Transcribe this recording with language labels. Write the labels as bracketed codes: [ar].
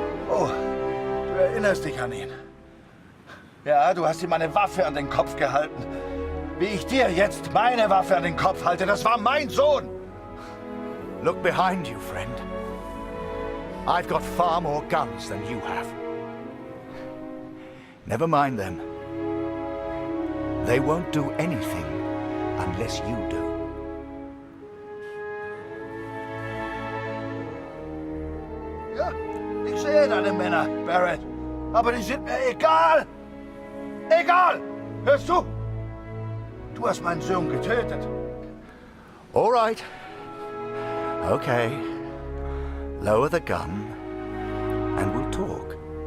[de] Oh, du erinnerst dich an ihn. Ja, du hast ihm eine Waffe an den Kopf gehalten. Wie ich dir jetzt meine Waffe an den Kopf halte, das war mein Sohn. [en] Look behind you, friend. I've got far more guns than you have. Never mind them. They won't do anything unless you do. [de] Ja, ich sehe deine Männer, Barrett. Aber die sind mir egal. Egal! Hörst du? Du hast meinen Sohn getötet. [en] All right. Okay. Lower the gun and we'll talk.